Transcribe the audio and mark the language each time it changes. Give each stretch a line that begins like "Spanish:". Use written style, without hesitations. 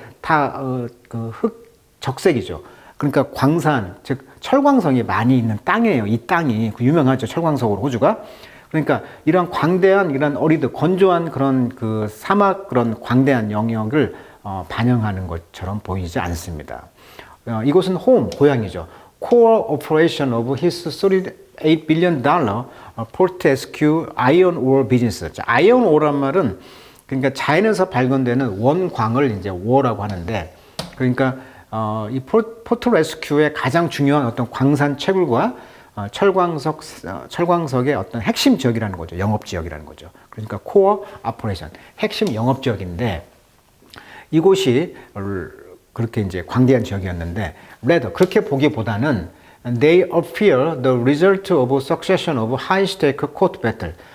Korean: 다 그 흙 적색이죠. 그러니까 광산, 즉 철광석이 많이 있는 땅이에요. 이 땅이 유명하죠. 철광석으로 호주가. 그러니까 이런 광대한 이런 어리드 건조한 그런 그 사막 그런 광대한 영역을 반영하는 것처럼 보이지 않습니다. 이곳은 홈, 고향이죠.
English: Core operation of his $38 billion Fortescue iron ore business.
Korean: 자, iron ore란 말은 그러니까 자연에서 발견되는 원광을 이제 ore라고 하는데, 그러니까 이 포트레스큐의 가장 중요한 어떤 광산 채굴과 철광석의 어떤 핵심 지역이라는 거죠. 영업 지역이라는 거죠. 그러니까 코어 오퍼레이션, 핵심 영업 지역인데 이곳이 그렇게 이제 광대한 지역이었는데, rather, 그렇게 보기보다는
English: they appear the result of a succession of high-stake court battle.